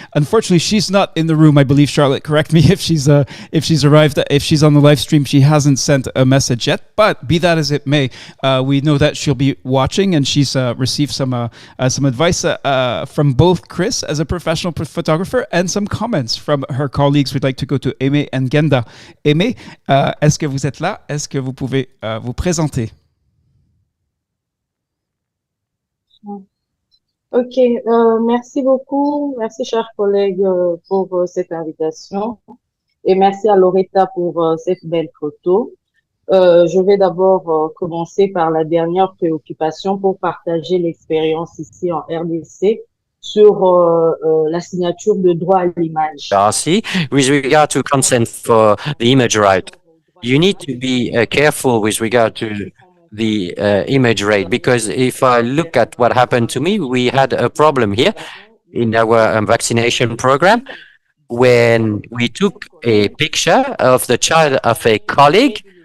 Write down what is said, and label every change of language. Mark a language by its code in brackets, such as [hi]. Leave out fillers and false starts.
[en] Unfortunately, she's not in the room. I believe, Charlotte, correct me if she's arrived. If she's on the live stream, she hasn't sent a message yet. But be that as it may, we know that she'll be watching, and she's received some advice from both Chris as a professional photographer and some comments from her colleagues. We'd like to go to Aimé and Genda. [fr] Aimé, est-ce que vous êtes là? Est-ce que vous pouvez vous présenter? Ok, merci beaucoup. Merci, chers collègues, pour cette invitation. Et merci à Loretta pour cette belle photo. Je vais d'abord commencer par la dernière préoccupation pour partager l'expérience ici en RDC sur la signature de droit à l'image. [en] Darcy, with regard to consent for the image right, you need to be careful with regard to the image rate, because if I look at what happened to me, we had a problem here in our vaccination program when we took a picture of the child of a colleague